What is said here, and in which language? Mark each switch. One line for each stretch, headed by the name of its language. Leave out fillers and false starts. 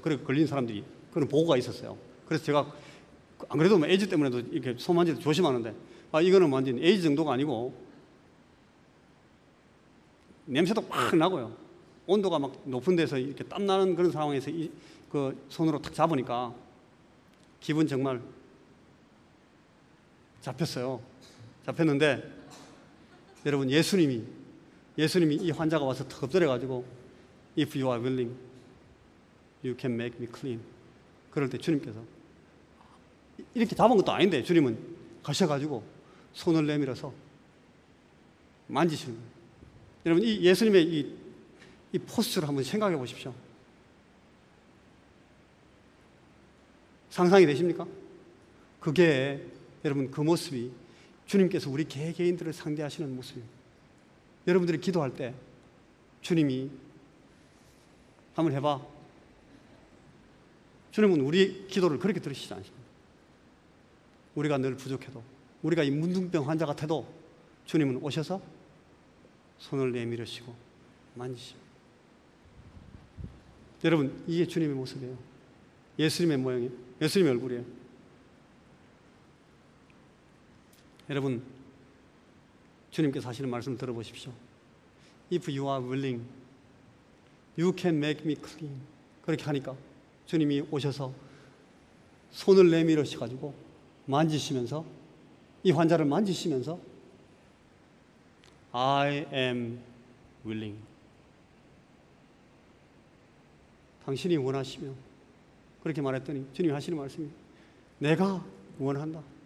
Korean: 그래서 걸린 사람들이 그런 보고가 있었어요. 그래서 제가 안 그래도 에이즈 때문에도 이렇게 손 만질 때 조심하는데 이거는 완전 에이즈 정도가 아니고 냄새도 확 나고요. 온도가 막 높은 데서 이렇게 땀 나는 그런 상황에서 그 손으로 탁 잡으니까 기분 정말 잡혔어요. 잡혔는데 여러분 예수님이 이 환자가 와서 턱 엎드려가지고
English: If you are willing, you can make me clean.
Korean: 그럴 때 주님께서 이렇게 잡은 것도 아닌데 주님은 가셔가지고 손을 내밀어서 만지시는 거예요. 여러분 이 예수님의 이 포스를 한번 생각해 보십시오. 상상이 되십니까? 그게 여러분 그 모습이 주님께서 우리 개개인들을 상대하시는 모습입니다. 여러분들이 기도할 때 주님이 한번 해봐. 주님은 우리 기도를 그렇게 들으시지 않습니다. 우리가 늘 부족해도 우리가 이 문둥병 환자 같아도 주님은 오셔서 손을 내밀으시고 만지십니다. 여러분 이게 주님의 모습이에요. 예수님의 모양이에요. 예수님의 얼굴이에요. 여러분 주님께서 하시는 말씀을 들어보십시오.
English: If you are willing, you can make me clean.
Korean: 그렇게 하니까 주님이 오셔서 손을 내밀으셔가지고 만지시면서 이 환자를 만지시면서
English: I am willing.
Korean: 당신이 원하시면 그렇게 말했더니 주님이 하시는 말씀이 내가 원한다.